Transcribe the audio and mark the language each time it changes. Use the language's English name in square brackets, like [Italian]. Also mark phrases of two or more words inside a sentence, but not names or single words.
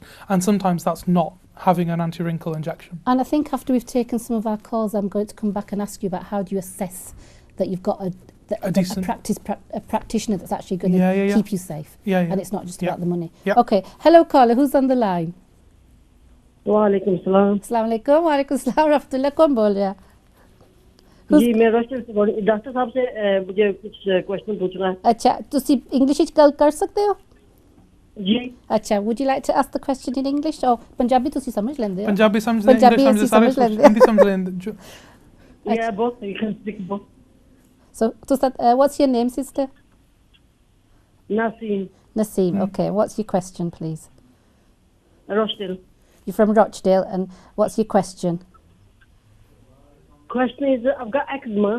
[English] And sometimes that's not having an anti-wrinkle injection. And I think after we've taken some of our calls, I'm going to come back and ask you about how do you assess that you've got a practitioner that's actually going to keep you safe. And it's not just about the money. Okay. Hello, caller. Who's on the line? [Arabic] وعليكم السلام السلام عليكم وعليكم السلام ورحمة الله [Hindi] कौन बोल रहा है जी मैं रोशन से बोल डॉक्टर साहब से मुझे कुछ क्वेश्चन पूछना है [Punjabi] अच्छा ਤੁਸੀਂ ਇੰਗਲਿਸ਼ ਵਿੱਚ ਗੱਲ ਕਰ ਸਕਦੇ ਹੋ [Hindi] जी [English] अच्छा would you like to ask the question in English or पंजाबी [Punjabi] ਤੁਸੀਂ ਸਮਝ ਲੈਂਦੇ ਹੋ पंजाबी ਸਮਝ ਲੈਂਦੇ हिंदी ਸਮਝ ਲੈਂਦੇ [English] yeah both you can speak both so what's your name sister Naseem. Naseem, okay. What's your question, please? Rochdale. You're from Rochdale, and what's your question? Question is, I've got eczema.